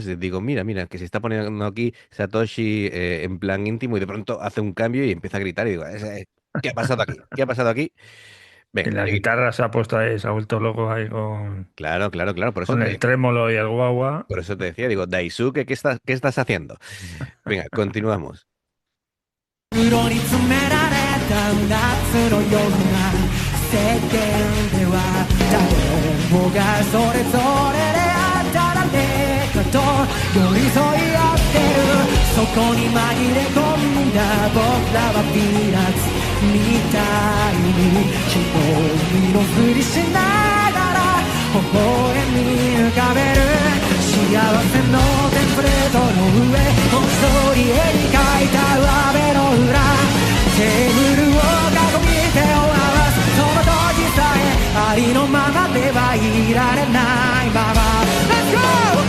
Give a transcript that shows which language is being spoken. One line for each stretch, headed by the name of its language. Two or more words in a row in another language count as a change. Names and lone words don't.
Spanish: Digo, mira, mira, que se está poniendo aquí Satoshi en plan íntimo y de pronto hace un cambio y empieza a gritar y digo, ¿qué ha pasado aquí? ¿Qué ha pasado aquí? y Venga, la seguimos. guitarra se ha puesto ahí, se ha vuelto loco ahí Claro, claro, claro. con el trémolo y el guagua. Por eso te decía, digo, Daisuke, ¿qué estás haciendo? Venga, continuamos.
Japanese: 袋に詰められた夏の夜が世間では誰もがそれぞれであったらねかと寄り添い合ってるそこに紛れ込んだ僕らはピーナッツみたいに一人のふりしながら微笑み浮かべる幸せのテンプレートの上文字通り絵に描いた雨の裏テーブルを囲み手を合わすその時さえありのままではいられないまま
English: Let's go!